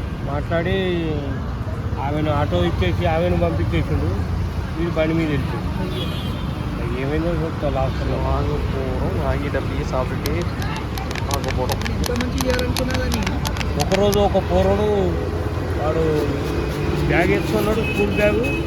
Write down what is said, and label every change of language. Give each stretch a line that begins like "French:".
Telugu: మాట్లాడి ఆమెను ఆటో ఇచ్చేసి ఆమెను పంపించేసిండు. వీడు బండి మీద వెళ్తుంది. ఏమైందో చెప్తా లాస్ట్లో.
Tamil: வாங்க போகிறோம், வாங்கிட்டு அப்படியே சாப்பிட்டுட்டு வாங்க போகிறோம்.
Telugu: ఒకరోజు ఒక పోరడు వాడు బ్యాగ్ వేసుకున్నాడు, స్కూల్ బ్యాగు.